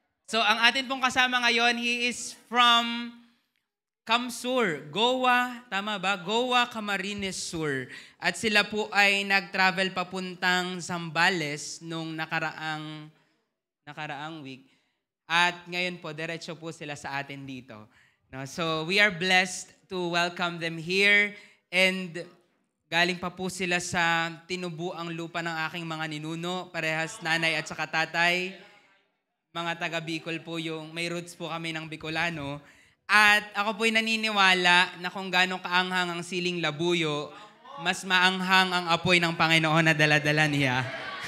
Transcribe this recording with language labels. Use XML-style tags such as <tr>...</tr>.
<tl>So, ang atin pong kasama ngayon,</tl> <en>he is from</en> <tl>Kamsur, Goa, tama ba? Goa, Camarines Sur. At sila po ay nag-travel papuntang Zambales nung nakaraang week. At ngayon po, diretso po sila sa atin dito. No?</tl> <en>So, we are blessed to welcome them here.</en> <tl>And galing pa po sila sa tinubuang lupa ng aking mga ninuno, parehas nanay at saka tatay. Mga taga Bicol po yung, may roots po kami ng Bicolano. At ako po'y naniniwala na kung gano'ng kaanghang ang siling labuyo, mas maanghang ang apoy ng Panginoon na dala-dala niya.</tl>